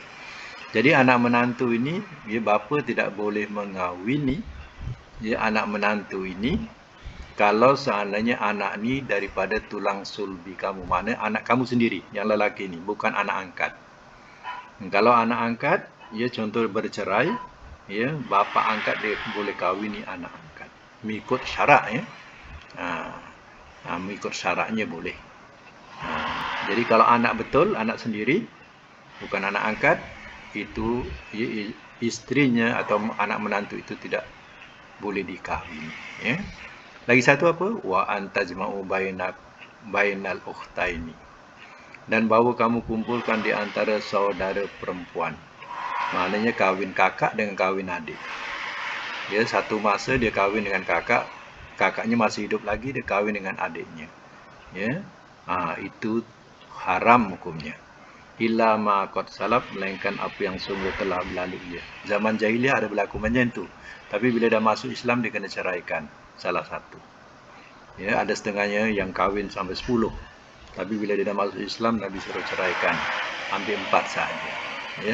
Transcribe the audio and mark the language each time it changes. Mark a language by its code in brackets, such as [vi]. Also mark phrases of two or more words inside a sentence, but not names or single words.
[ms] Jadi anak menantu ini, ya, bapa tidak boleh mengahwini, ya, anak menantu ini kalau seandainya anak ni daripada tulang sulbi kamu, maknanya anak kamu sendiri yang lelaki ni, bukan anak angkat. Kalau anak angkat, ya, contoh bercerai, ya, bapa angkat dia boleh kahwini anak angkat mengikut syarat, ya. Mengikut syaratnya boleh. Jadi kalau anak betul, anak sendiri, bukan anak angkat, itu, ya, istrinya atau anak menantu itu tidak boleh dikahwini, ya. Lagi satu apa? [ar] وأن تجمعوا بين الأختين, [ms] dan bahawa kamu kumpulkan di antara saudara perempuan. Maknanya kahwin kakak dengan kahwin adik. Ya, satu masa dia kahwin dengan kakaknya masih hidup lagi, dia kahwin dengan adiknya. Ya. Itu haram hukumnya. [ar] إلا ما قد سلف, [ms] melainkan apa yang sungguh telah berlalu dia. Zaman jahiliah ada berlaku macam tu. Tapi bila dah masuk Islam dia kena ceraikan salah satu. Ya, ada setengahnya yang kahwin sampai 10. Tapi bila dia dah masuk Islam, Nabi suruh ceraikan. Ambil 4 saja. Ya.